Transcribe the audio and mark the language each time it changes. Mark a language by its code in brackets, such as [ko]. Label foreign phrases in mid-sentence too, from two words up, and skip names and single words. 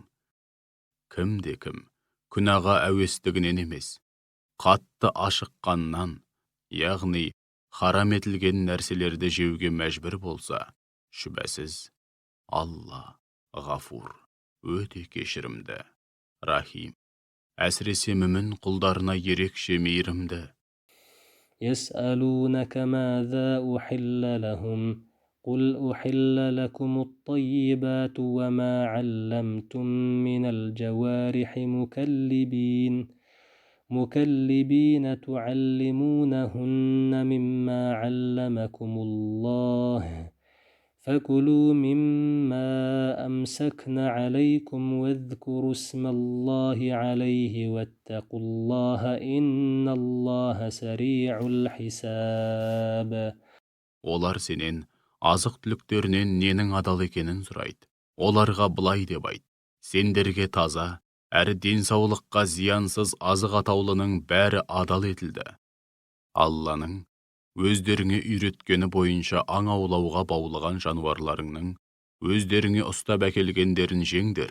[kk] Кім-кім күнәға әуестігінен емес, қатты ашыққаннан, яғни харам етілген нәрселерді жеуге мәжбүр болса, шүбәсіз Алла ғафур, өте кешірімді, рахим, әсіресе мүмін құлдарына ерекше мейірімді. [ar] يسألونك ماذا أحل لهم قل أحل لكم الطيبات وما علمتم من الجوارح مكلبين تعلمونهن مما علمكم الله فكلوا مما أمسكن عليكم واذكروا اسم الله عليه واتقوا الله إن الله سريع الحساب. [kk] Олар сенен азық түліктерінен ненің адал екенін сұрайды. Оларға былай деп айт: сендерге таза, әрі денсаулыққа зиянсыз азық атаулының бәрі адал етілді. Алланың өздеріңе үйреткені бойынша аң аулауға баулыған жануарларыңның өздеріңе ұстап әкелгендерін жеңдер.